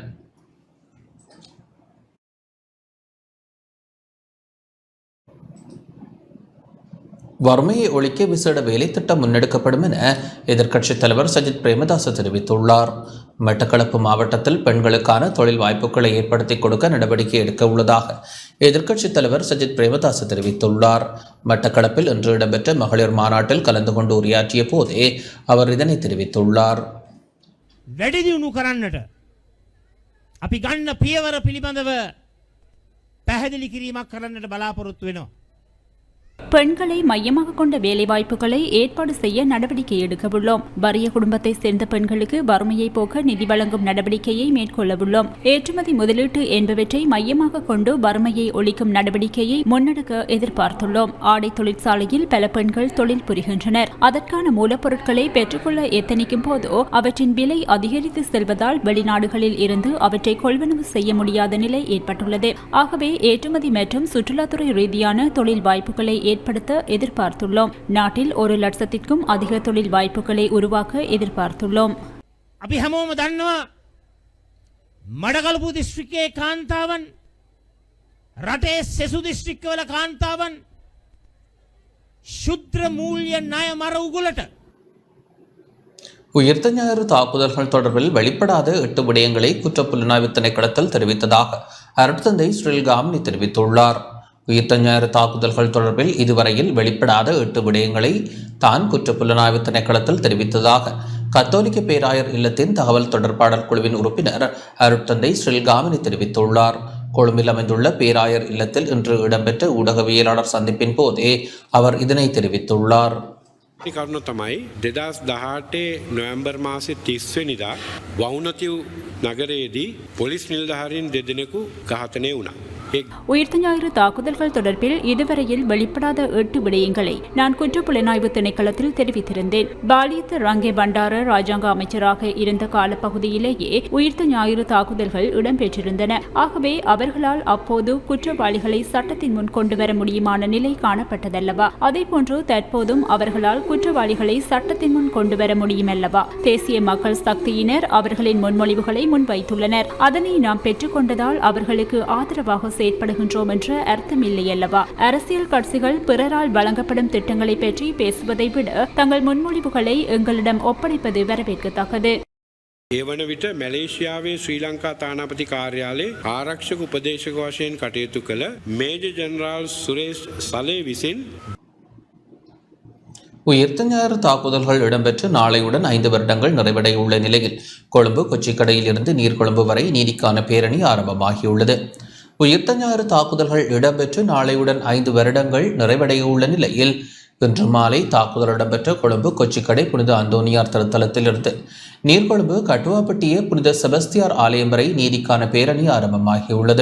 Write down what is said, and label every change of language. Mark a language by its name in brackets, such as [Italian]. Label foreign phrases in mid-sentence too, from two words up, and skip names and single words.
[Tamil] வறுமையை ஒழிக்க விசேட வேலை திட்டம் முன்னெடுக்கப்படும் என எதிர்க்கட்சித் தலைவர் சஜித் பிரேமதாச தெரிவித்துள்ளார். மட்டக்களப்பு மாவட்டத்தில் பெண்களுக்கான தொழில் வாய்ப்புகளை ஏற்படுத்தி கொடுக்க நடவடிக்கை எடுக்க உள்ளதாக எதிர்க்கட்சித் தலைவர் சஜித் பிரேமதாச தெரிவித்துள்ளார். மட்டக்களப்பில் இன்று இடம்பெற்ற மகளிர் மாநாட்டில் கலந்து கொண்டு உரையாற்றிய போதே அவர் இதனை தெரிவித்துள்ளார். [Sinhala] වැඩිදියුණු කරන්නට අපි ගන්න පියවර පිළිබඳව පැහැදිලි කිරීමක් කරන්නට බලාපොරොත්තු වෙනවා. [Tamil] பெண்களை மையமாக கொண்ட வேலைவாய்ப்புகளை ஏற்பாடு செய்ய நடவடிக்கை எடுக்கவுள்ளோம். வறிய குடும்பத்தை சேர்ந்த பெண்களுக்கு வறுமையை போக்க நிதி வழங்கும் நடவடிக்கையை மேற்கொள்ளவுள்ளோம். ஏற்றுமதி முதலீட்டு என்பவற்றை மையமாக கொண்டு வறுமையை ஒழிக்கும் நடவடிக்கையை முன்னெடுக்க எதிர்பார்த்துள்ளோம். ஆடை தொழிற்சாலையில் பல பெண்கள் தொழில் புரிகின்றனர். அதற்கான மூலப்பொருட்களை பெற்றுக்கொள்ள எத்தனிக்கும் போதோ அவற்றின் விலை அதிகரித்து செல்வதால் வெளிநாடுகளில் இருந்து அவற்றை கொள்வனவு செய்ய முடியாத நிலை ஏற்பட்டுள்ளது. ஆகவே ஏற்றுமதி மற்றும் சுற்றுலாத்துறை ரீதியான தொழில் வாய்ப்புகளை ஏற்படுத்த எதிர்பார்த்துள்ளோம். நாட்டில் 1 லட்சத்திற்கும் அதிக தொழில் வாய்ப்புகளை உருவாக்க எதிர்பார்த்துள்ளோம். [Sinhala] අපි හැමෝම දන්නවා මඩකලපු දිස්ත්‍රික්කයේ කාන්තාවන් රටේ සෙසු දිස්ත්‍රික්කවල කාන්තාවන් ශුද්‍ර මූල්‍ය ණය මර උගලට [Tamil] உயிர்த்த ஞாயிறு தாக்குதல்கள் தொடர்பில் வெளிப்படாத 8 விடயங்களை குற்றப்புலனாய்வு திணைக்களத்தில் தெரிவித்ததாக அருட்தந்தை ஸ்ரீல் காமினி தெரிவித்துள்ளார். உயிர்த்த ஞாயிறு தாக்குதல்கள் தொடர்பில் இதுவரையில் வெளிப்படாத 8 விடயங்களை தான் குற்றப்புலனாய்வு திணைக்களத்தில் தெரிவித்ததாக கத்தோலிக்க பேராயர் இல்லத்தின் தகவல் தொடர்பாளர் குழுவின் உறுப்பினர் அருட்தந்தை ஸ்ரீல் காமினி தெரிவித்துள்ளார். கொழும்பில் அமைந்துள்ள பேராயர் இல்லத்தில் இன்று இடம்பெற்ற ஊடகவியலாளர் சந்திப்பின் போதே அவர் இதனை தெரிவித்துள்ளார். [Sinhala] කරුණ තමයි 2018 නොවැම්බර් මාසේ 30 වෙනිදා වවුනතිව් නගරයේදී පොලිස් නිලධාරීන් දෙදෙනෙකු ඝාතනය වුණා. [Tamil] உயிர்த்த ஞாயிறு தாக்குதல்கள் தொடர்பில் இதுவரையில் வெளிப்படாத 8 விடயங்களை நான் குற்றப்புலனாய்வு திணைக்களத்தில் தெரிவித்திருந்தேன். பாலியத்த ரங்கே பண்டார ராஜாங்க அமைச்சராக இருந்த காலப்பகுதியிலேயே உயிர்த்த ஞாயிறு தாக்குதல்கள் இடம்பெற்றிருந்தன. ஆகவே அவர்களால் அப்போது குற்றவாளிகளை சட்டத்தின் முன் கொண்டுவர முடியுமான நிலை காணப்பட்டதல்லவா? அதேபோன்று தற்போதும் அவர்களால் குற்றவாளிகளை சட்டத்தின் முன் கொண்டுவர முடியுமல்லவா? தேசிய மக்கள் சக்தியினர் அவர்களின் முன்மொழிவுகளை முன்வைத்துள்ளனர். அதனை நாம் பெற்றுக்கொண்டதால் அவர்களுக்கு ஆதரவாக செயற்படுகின்றோம் என்ற அர்த்தம் இல்லையல்லவா? அரசியல் கட்சிகள் பிறரால் வழங்கப்படும் திட்டங்களை பற்றி பேசுவதை விட தங்கள் முன்மொழிவுகளை எங்களிடம் ஒப்படைப்பது வரவேற்கத்தக்கது. [Sinhala] ඒ වන විට මැලේසියාවේ ශ්‍රී ලංකා තානාපති කාර්යාලයේ ආරක්ෂක උපදේශක වශයෙන් කටයුතු කළ මේජර් ජෙනරාල් සුරේෂ් සලේ විසින් [Tamil] உயிர்த்த ஞாயிறு தாக்குதல்கள் இடம்பெற்று நாளையுடன் 5 வருடங்கள் நிறைவடைய உள்ள நிலையில் கொழும்பு கொச்சிக்கடையில் இருந்து நீர்கொழும்பு வரை நீதிக்கான பேரணி ஆரம்பமாகியுள்ளது. உயிர்த்த ஞாயிறு தாக்குதல்கள் இடம்பெற்று நாளையுடன் 5 வருடங்கள் நிறைவடைய உள்ள நிலையில் இன்று மாலை தாக்குதல் இடம்பெற்ற கொழும்பு கொச்சிக்கடை புனித அந்தோனியார் திருத்தலத்திலிருந்து நீர்கொழும்பு கட்டுவாப்பட்டிய புனித செபஸ்தியார் ஆலயம் வரை நீதிக்கான பேரணி ஆரம்பமாகியுள்ளது.